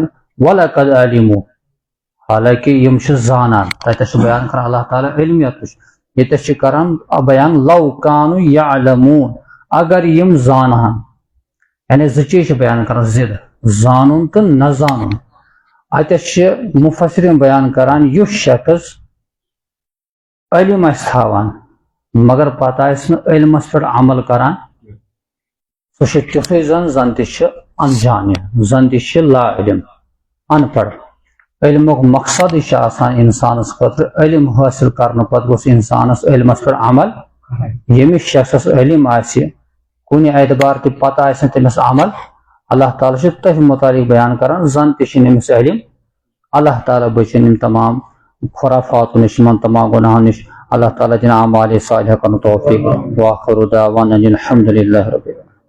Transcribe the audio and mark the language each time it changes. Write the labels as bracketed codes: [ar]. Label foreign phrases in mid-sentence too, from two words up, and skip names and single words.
[ar] وَلَقَدْ عَلِمُوا [ks] حالانکہ یم زانان تتس بیان کران اللہ تعالیٰ علمیت یتس کران بیان [ar] لو کانوا یعلمون [ks] اگر یم زانان یعنی زٕ چیز بیان کران زد زانن تو نہ زانن اتس مفسرین بیان کران یس شخص علم تھاوان مگر پتہ علمس پہ عمل کران سہ تیتھے زن تہ انجان زن تہ لا علم ان پڑھ علمک مقصد انسانس خاطر علم حاصل کرنے پتہ گوس انسانس علمس پہ عمل یمس شخصس علم آسہِ کُنہِ اعتبار تہ پتہ آسہِ تمس عمل اللہ تعالیٰ تتھ متعلق بیان کران زن تہ نمس علم اللہ تعالیٰ بچن ان تمام خرافات نش تمام گناہوں نش اللہ تعالیٰ دن اعمال صالحہ کرن توفیق [ar] واخر دعوانا الحمد للہ رب العالمین.